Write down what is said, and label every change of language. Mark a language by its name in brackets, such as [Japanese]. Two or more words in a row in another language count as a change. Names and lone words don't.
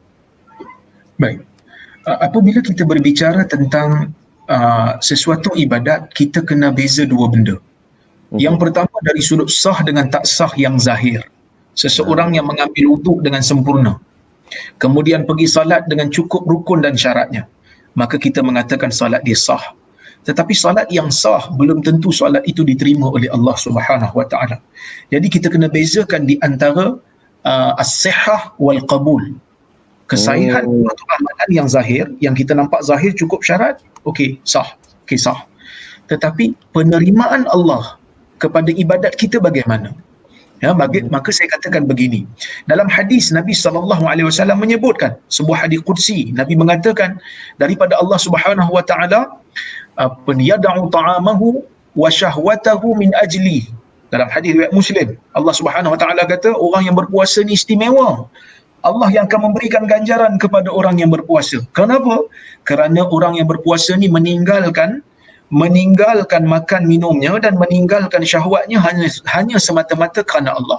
[Malay] Baik. Apabila kita berbicara tentang sesuatu ibadat, kita kena beza dua benda. Yang pertama dari sudut sah dengan tak sah yang zahir. Seseorang yang mengambil wuduk dengan sempurna, kemudian pergi salat dengan cukup rukun dan syaratnya, maka kita mengatakan salat dia sah. Tetapi salat yang sah belum tentu salat itu diterima oleh Allah [Arabic] سبحانه وتعالى. [Malay] Jadi kita kena bezakan di antara [Arabic] الصحة والقبول. [Malay] Kesahihan suatu amalan yang zahir, yang kita nampak zahir cukup syarat, okey, sah. Okey, sah. Tetapi penerimaan Allah kepada ibadat kita bagaimana? Ya, maka saya katakan begini. Dalam hadis Nabi SAW menyebutkan sebuah hadis qudsi, Nabi mengatakan daripada Allah [Arabic] سبحانه وتعالى, يدع طعامه وشهوته من أجلي. [Malay] Dalam hadis riwayat Muslim, Allah [Arabic] سبحانه وتعالى [Malay] kata orang yang berpuasa ni istimewa. Allah yang akan memberikan ganjaran kepada orang yang berpuasa. Kenapa? Kerana orang yang berpuasa ni meninggalkan makan minumnya dan meninggalkan syahwatnya hanya semata-mata kerana Allah.